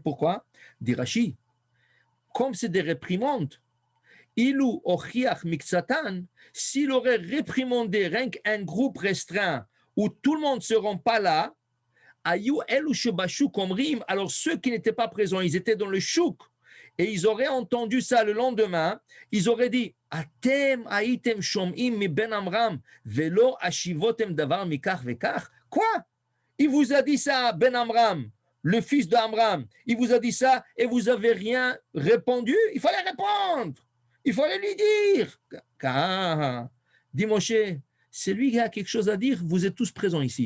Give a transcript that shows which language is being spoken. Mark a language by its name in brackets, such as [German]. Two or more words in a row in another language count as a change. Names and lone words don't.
[French] Pourquoi? Dit Rashi. Comme c'est des réprimandes, [Hebrew] אילו הוכיח מקצתן, [French] s'il aurait réprimandé rien qu'un groupe restreint où tout le monde ne sera pas là, [Hebrew] היו אלו שבשוק אומרים, [French] alors ceux qui n'étaient pas présents, ils étaient dans le chouk, et ils auraient entendu ça le lendemain, ils auraient dit [Hebrew] אתם הייתם שומעים מבן עמרם ולא השיבותם דבר מכך וכך. [French] Quoi? Il vous a dit ça, Ben Amram, le fils d'Amram, il vous a dit ça et vous n'avez rien répondu? Il fallait répondre. Il fallait lui dire. Car, dit Moshe, c'est lui qui a quelque chose à dire, vous êtes tous présents ici.